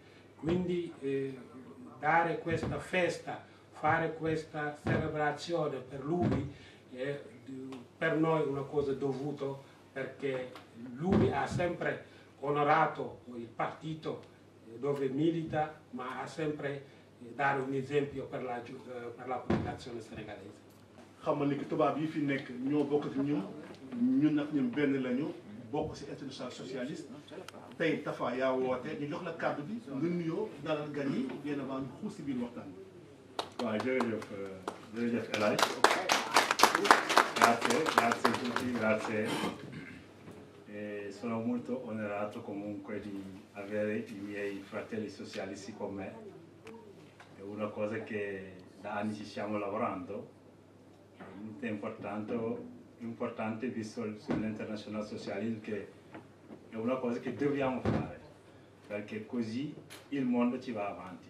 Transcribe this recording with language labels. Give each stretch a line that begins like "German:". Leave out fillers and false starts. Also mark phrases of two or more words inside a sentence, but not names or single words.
Italian: Quindi dare questa festa, fare questa celebrazione per lui è per noi una cosa dovuta, perché lui ha sempre onorato il partito dove milita, ma ha sempre dato un esempio per la popolazione senegalese.
Wolof: xam nga ni que tubaab yi fi nekk ñoo bokk ak ñun nag ñun benn lañu bokk ci
French: international socialiste
Wolof: tey Tafa yaa woote ñu jox la kàddu bi nga nuyoo dalal gan yi
French: bien avant
Wolof: ñu xuus si biir waxtaan bi. waaw jërëjëf El Hadj
Italian: grazie tutti, grazie. Sono molto onorato comunque di avere i miei fratelli socialisti con me. È una cosa che da anni ci stiamo lavorando, è molto importante visto l'
English: International Socialism,
Italian: che è una cosa che dobbiamo fare, perché così il mondo ci va avanti.